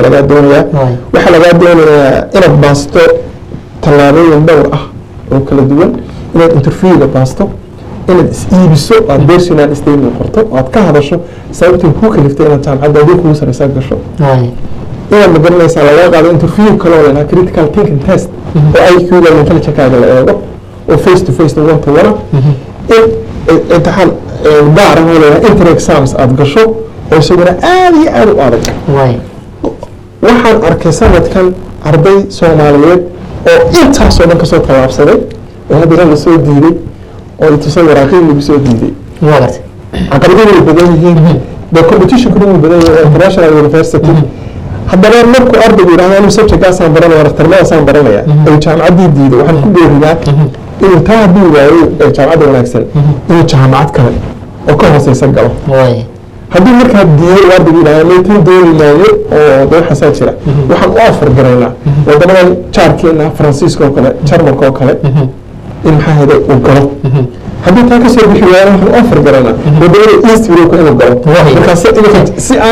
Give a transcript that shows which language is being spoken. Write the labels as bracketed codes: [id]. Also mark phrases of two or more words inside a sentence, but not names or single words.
[so] laga doonaya waxa laga doonaya inaad baasto tallaabooyin dhowr ah oo kala duwan inaad interview-ga baasto inaad is-iibiso aad [en] personal statement [so] qorto aad ka hadasho sababta ku kaliftay inaad jaamacadda adiga kugu sareysaa gasho inaad ma garanaysaa laga qaado interview kale oo la [en] critical thinking test [so] oo IQ-ga intelligence-kaaga la eego oo [en] face to face one to one [so] in imtixaan gaar ah oo la [en] inter exams [so] aad gasho oo isaguna aad iyo aad u adag waxaan arkay sanadkan arday Soomaaliyeed oo intaas oo dhan kasoo tallaabsaday oo haddana la soo diiday oo intaasoo waraaqii lagu soo diiday caqabadaha way badan yihiin [en] the competition [so] ku badan yahay [en] international university [so] haddana markuu ardaygu yiraahdo inuu subject-kaasaan baranaya dhakhtarnimadaasaan baranaya oo jaamacaddii diido waxaan ku booriyaa inuu taa haddii waayo jaamacadda wanaagsan inuu jaamacad kale oo ka hooseysa galo haddii markaa diiday ardaygu yiraahdo meeting dooni maayo oo waxaasaa jira waxaan u offer garaynaa wadamada jaarkeena Faransiiska oo kale Jarmalka oo kale in maxaa hada uu galo haddii taa kasoo bixi waayo waxaan u offer garaynaa wadamada East Europe inuu galo markaas si